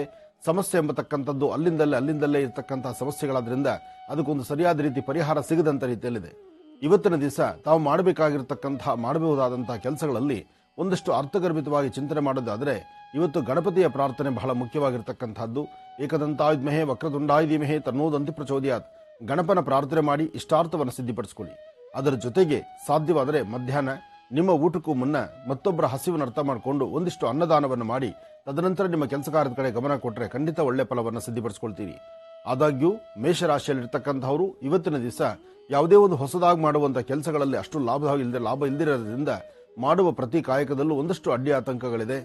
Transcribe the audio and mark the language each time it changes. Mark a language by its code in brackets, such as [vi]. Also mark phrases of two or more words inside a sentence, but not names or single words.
[kn] ಸಮಸ್ಯೆ ಎಂಬತಕ್ಕಂಥದ್ದು ಅಲ್ಲಿಂದಲ್ಲೇ ಇರತಕ್ಕಂತಹ ಸಮಸ್ಯೆಗಳಾದ್ರಿಂದ ಅದಕ್ಕೊಂದು ಸರಿಯಾದ ರೀತಿ ಪರಿಹಾರ ಸಿಗದಂತ ರೀತಿಯಲ್ಲಿದೆ. ಇವತ್ತಿನ ದಿವಸ ತಾವು ಮಾಡಬಹುದಾದಂತಹ ಕೆಲಸಗಳಲ್ಲಿ ಒಂದಷ್ಟು ಅರ್ಥಗರ್ಭಿತವಾಗಿ ಚಿಂತನೆ ಮಾಡೋದಾದರೆ ಇವತ್ತು ಗಣಪತಿಯ ಪ್ರಾರ್ಥನೆ ಬಹಳ ಮುಖ್ಯವಾಗಿರ್ತಕ್ಕಂಥದ್ದು. [sa] ಏಕದಂತಾಯ ವಿದ್ಮಹೇ ವಕ್ರತುಂಡಾಯ ಧೀಮಹಿ ತನ್ನೋ ದಂತಿ ಪ್ರಚೋದಯಾತ್. [kn] ಗಣಪನ ಪ್ರಾರ್ಥನೆ ಮಾಡಿ ಇಷ್ಟಾರ್ಥವನ್ನು ಸಿದ್ಧಿಪಡಿಸಿಕೊಳ್ಳಿ. ಅದರ ಜೊತೆಗೆ ಸಾಧ್ಯವಾದರೆ ಮಧ್ಯಾಹ್ನ ನಿಮ್ಮ ಊಟಕ್ಕೂ ಮುನ್ನ ಮತ್ತೊಬ್ಬರ ಹಸಿವನ್ನು ಅರ್ಥ ಮಾಡಿಕೊಂಡು ಒಂದಿಷ್ಟು ಅನ್ನದಾನವನ್ನು ಮಾಡಿ ತದನಂತರ ನಿಮ್ಮ ಕೆಲಸ ಕಾರ್ಯದ ಕಡೆ ಗಮನ ಕೊಟ್ಟರೆ ಖಂಡಿತ ಒಳ್ಳೆ ಫಲವನ್ನು ಸಿದ್ಧಿಪಡಿಸಿಕೊಳ್ತೀರಿ. ಆದಾಗ್ಯೂ ಮೇಷರಾಶಿಯಲ್ಲಿರ್ತಕ್ಕಂಥವರು ಇವತ್ತಿನ ದಿವಸ ಯಾವುದೇ ಒಂದು ಹೊಸದಾಗಿ ಮಾಡುವಂಥ ಕೆಲಸಗಳಲ್ಲಿ ಅಷ್ಟು ಲಾಭ ಇಲ್ದಿರೋದ್ರಿಂದ ಮಾಡುವ ಪ್ರತಿ ಕಾಯಕದಲ್ಲೂ ಒಂದಷ್ಟು ಅಡ್ಡಿ ಆತಂಕಗಳಿದೆ.